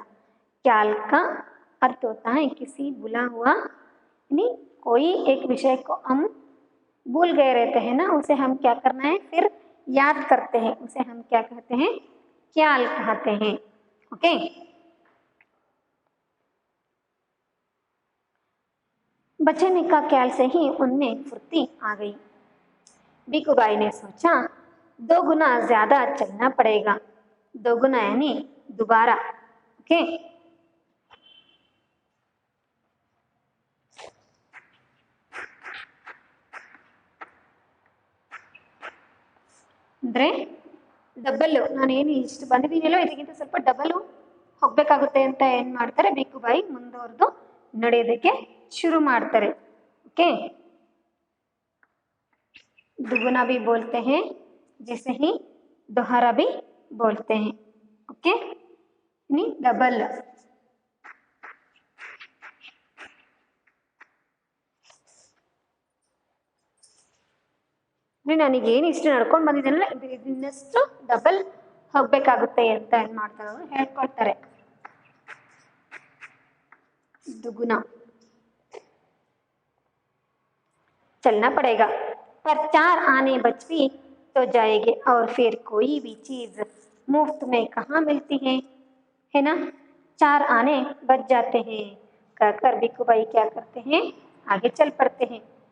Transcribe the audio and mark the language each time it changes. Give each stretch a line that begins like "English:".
Hindi: ख्याल का अर्थ होता है किसी बुला हुआ, यानी कोई एक विषय को हम भूल गए रहते हैं ना, उसे हम क्या करना है, फिर याद करते हैं, उसे हम क्या कहते हैं, ख्याल कहते हैं। ओके, बचने का ख्याल से ही उनमें फुर्ती आ गई। भिखुबाई ने सोचा, 2 गुना ज्यादा चलना पड़ेगा। 2 गुना यानी दोबारा।
Kannada: ओके, ಅಂದ್ರೆ ಡಬಲ್, ನಾನು ಏನು ಇಷ್ಟು ಬಂದಿದ್ದೀನಲ್ಲೋ ಇದಕ್ಕಿಂತ ಸ್ವಲ್ಪ ಡಬಲ್ ಹೋಗ್ಬೇಕಾಗುತ್ತೆ ಅಂತ ಏನು ಮಾಡ್ತಾರೆ, ಭಿಖುಬಾಯಿ ಮುಂದುವರೆದು ನಡೆಯೋದಕ್ಕೆ ಶುರು ಮಾಡ್ತಾರೆ।
Hindi: ओके, दुगुना भी बोलते हैं जैसे ही दोहरा भी बोलते हैं। ओके, यानी डबल।
Kannada: ನನಗೇನು ಇಷ್ಟು ನಡ್ಕೊಂಡು ಬಂದಿದ್ದೀನಲ್ಲ ಇನ್ನಷ್ಟು ಡಬಲ್ ಹೋಗ್ಬೇಕಾಗುತ್ತೆ ಅಂತ ಏನು ಮಾಡ್ತಾರೆ, ಅವರು ಹೇಳ್ಕೊಳ್ತಾರೆ।
Hindi: दुगुना चलना पड़ेगा, पर 4 आने बच भी तो जाएंगे और फिर कोई भी चीज मुफ्त में कहाँ मिलती है ना। 4 आने बच जाते हैं कहकर भिखुबाई क्या करते हैं, आगे चल पड़ते हैं।